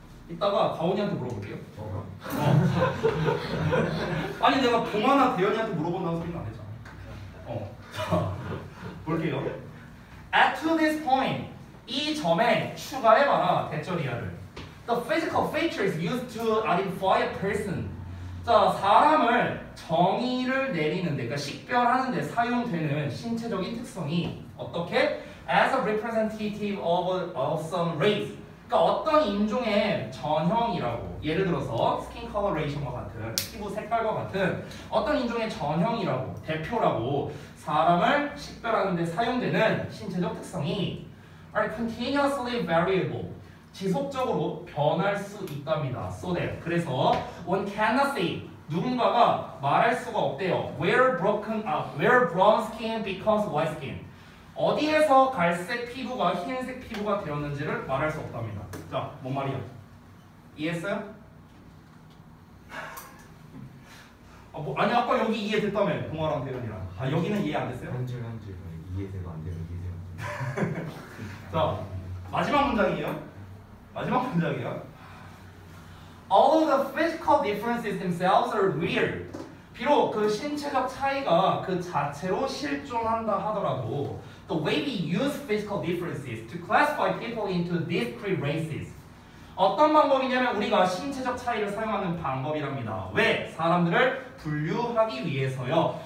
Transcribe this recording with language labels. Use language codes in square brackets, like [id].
[ko] 이따가 가온이한테 물어볼게요. 어. 아니 내가 동아나 대현이한테 물어본다는 소리는 안 했잖아. 자, 볼게요. [en] At to this point, [ko] 이 점에 추가해봐라 대절이야를. [en] The physical features used to identify a person. [ko] 자, 사람을 정의를 내리는데, 그러니까 식별하는데 사용되는 신체적인 특성이 어떻게? [en] As a representative of some race. [ko] 그러니까 어떤 인종의 전형이라고, 예를 들어서 skin coloration과 같은 피부 색깔과 같은 어떤 인종의 전형이라고, 대표라고 사람을 식별하는 데 사용되는 신체적 특성이 [en] are continuously variable [ko] 지속적으로 변할 수 있답니다. [en] So that [ko] 그래서 [en] one cannot say [ko] 누군가가 말할 수가 없대요. [en] Where brown skin becomes white skin [ko] 어디에서 갈색 피부가 흰색 피부가 되었는지를 말할 수 없답니다. 자, 뭔 말이야? 이해했어요? 아니 아까 여기 이해됐다며 동아랑 대현이랑. 아 여기는 이해 안 됐어요? 한 줄 이해되고 안 되면 이해돼요. 자, 마지막 문장이에요. 마지막 문장이에요. [en] Although the physical differences themselves are weird. [ko] 비록 그 신체적 차이가 그 자체로 실존한다 하더라도 [en] the way we use physical differences to classify people into discrete races. [ko] 어떤 방법이냐면 우리가 신체적 차이를 사용하는 방법이랍니다. 왜? 사람들을 분류하기 위해서요.